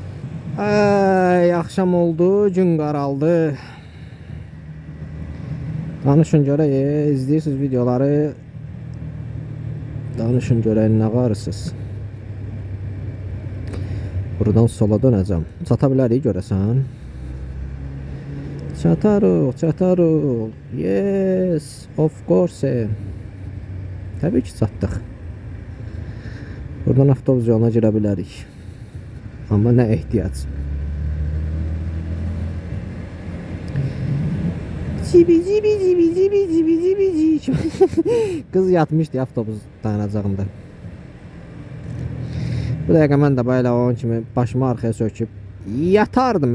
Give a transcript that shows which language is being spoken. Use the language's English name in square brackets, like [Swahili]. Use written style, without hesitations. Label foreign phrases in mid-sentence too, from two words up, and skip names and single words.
[Azerbaijani] Ay, axşam oldu, gün qaraldı. Danışın görək, izləyirsiniz videoları. Danışın görək nə qarısınız. Buradan sola dönəcəm. Çata bilərik görəsən. Çatarıq. [English] Yes, of course. [Azerbaijani] Təbii ki, çatdıq. Buradan avtobus yoluna girə bilərik. Amma nə ehtiyac. Zibi. Kız yatmışdı avtobus dayanacağında. Bu dəqiqə mən də belə onun kimi başımı arxaya söküb yatardım.